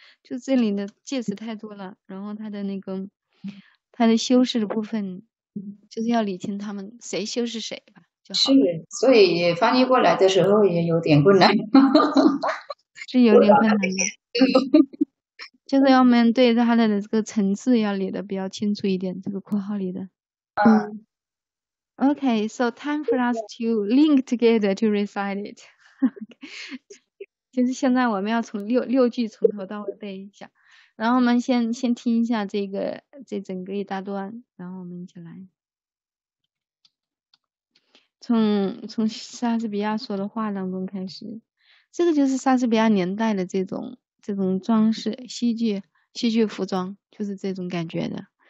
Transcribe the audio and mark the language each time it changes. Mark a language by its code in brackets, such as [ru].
[zh] 就这里的介词太多了，然后它的修饰的部分，就是要理清他们谁修饰谁吧就好了。是，所以翻译过来的时候也有点困难。是有点困难的。就是要我们对它的这个层次要理得比较清楚一点，这个括号里的。 [en] Okay, so time for us to link together to recite it. [zh] 就是现在我们要从六句从头到尾背一下，然后我们先听一下这整个一大段，然后我们一起来。从莎士比亚说的话当中开始，这个就是莎士比亚年代的这种装饰，戏剧服装就是这种感觉的。